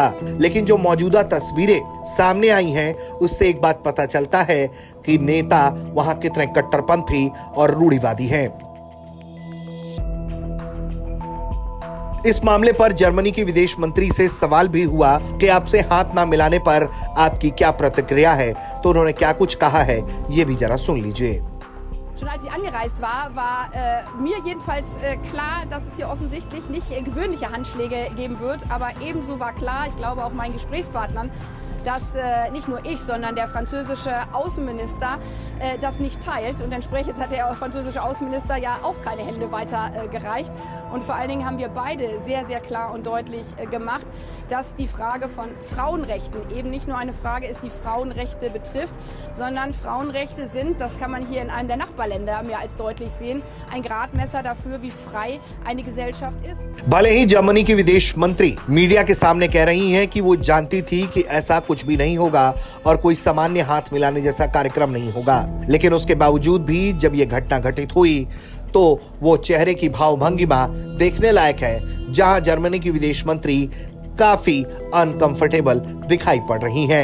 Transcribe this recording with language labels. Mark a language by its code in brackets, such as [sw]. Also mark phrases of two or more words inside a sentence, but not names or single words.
[hi] लेकिन जो मौजूदा तस्वीरें सामने आई हैं, उससे एक बात पता चलता है कि नेता वहां कितने कट्टरपंथी और रूढ़िवादी हैं। इस मामले पर जर्मनी की विदेश मंत्री से सवाल भी हुआ कि आपसे हाथ ना मिलाने पर आपकी क्या प्रतिक्रिया है, तो उन्होंने क्या कुछ कहा है ये भी जरा सुन लीजिए। [de] Schon als ich angereist war mir jedenfalls klar, dass es hier offensichtlich nicht gewöhnliche Handschläge geben wird. Aber ebenso war klar, ich glaube auch meinen Gesprächspartnern, dass nicht nur ich, sondern der französische Außenminister das nicht teilt. Und entsprechend hat der französische Außenminister ja auch keine Hände weitergereicht. Und vor allen Dingen haben wir beide sehr, sehr klar und deutlich gemacht, dass die Frage von Frauenrechten eben nicht nur eine Frage ist, die Frauenrechte betrifft, sondern Frauenrechte sind, das kann man hier in einem der Nachbarländer mehr als deutlich sehen, ein Gradmesser dafür, wie frei eine Gesellschaft ist. [hi] भले ही जर्मनी की विदेश मंत्री मीडिया के सामने कह रही हैं कि वो जानती थी कि ऐसा कुछ भी नहीं होगा और कोई सामान्य हाथ मिलाने जैसा कार्यक्रम नहीं होगा, लेकिन उसके बावजूद भी जब ये घटना घटित हुई तो वो चेहरे की भावभंगिमा देखने लायक है, जहां जर्मनी की विदेश मंत्री काफी अनकंफर्टेबल दिखाई पड़ रही हैं।